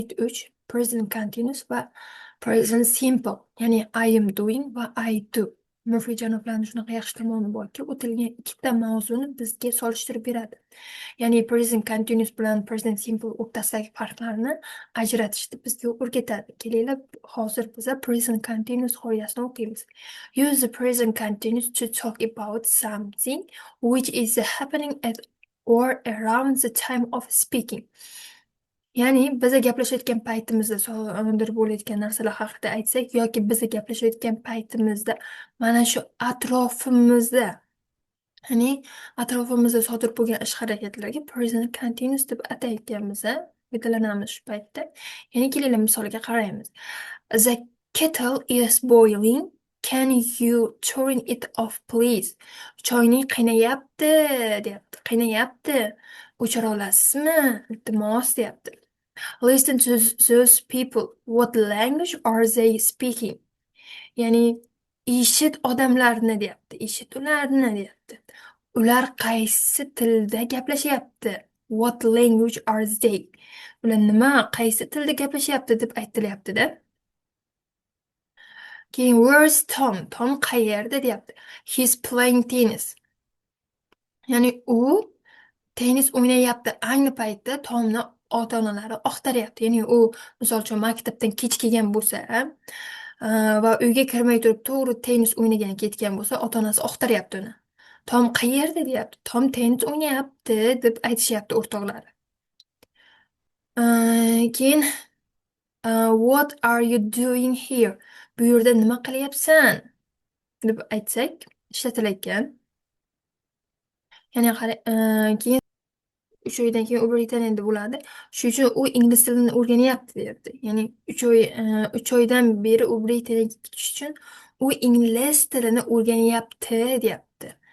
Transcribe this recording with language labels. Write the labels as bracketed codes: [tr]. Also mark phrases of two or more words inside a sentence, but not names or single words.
[en] 3 present continuous va present simple. Ya'ni I am doing va I do. [uz] Murphy janoblarning shunaqa yaxshi tomoni borki, o'tilgan ikkita mavzuni bizga solishtirib beradi. Ya'ni [en] present continuous [uz] bilan [en] present simple [uz] o'rtasidagi farqlarni ajratishni bizga o'rgatadi. Kelinglar, hozir biz [en] present continuous [uz] qoidasini o'qiymiz. [en] Use the present continuous to talk about something which is happening at or around the time of speaking. [uz] Ya'ni biza gaplashayotgan paytimizda sodir bo'layotgan narsalar haqida aytsak yoki biza gaplashayotgan paytimizda mana shu atrofimizda, ya'ni atrofimizda sodir bo'lgan ish-harakatlarga [en] present continuous [uz] deb atayotganmiz, foydalanamiz shu paytda. Ya'ni kelinglar misolga qaraymiz. [en] The kettle is boiling. Can you turn it off please? [uz] Choyning qaynayapti, deyapti. Qaynayapti. O'chira olasizmi? Iltimos, deyapti. [en] Listen to those people. What language are they speaking? [uz] Ya'ni eshit odamlarni deyapti. Eshit ularni deyapti. Ular qaysi tilda gaplashyapti? [en] What language are they? [uz] Ular nima, qaysi tilda gaplashyapti deb aytilyapti-da. Keyin [en] where's Tom? [uz] Tom qayerda deyapti. [en] He's playing tennis. [uz] Ya'ni u tennis o'ynayapti. Ayni paytda Tomni ota-onalari oqtaryapti. Ya'ni u misol uchun maktabdan kech kelgan bo'lsa va uyga kirmay turib to'g'ri tennis o'ynagani ketgan bo'lsa, ota-onasi oqtaryapti uni. Tom qayerda deyapti. Tom tennis o'ynayapti deb aytishyapti o'rtoqlari. [en] Keyin what are you doing here? [uz] Bu yerda nima qilyapsan deb aytsak ishlatilayotgan. Ya'ni keyin 3 oydan keyin u Britaniyada bo'ladi. Shuning uchun u ingliz tilini o'rganyapti, deyapti. Ya'ni 3 oydan beri u Britaniyaga ketish uchun u ingliz tilini o'rganyapti, deyapti.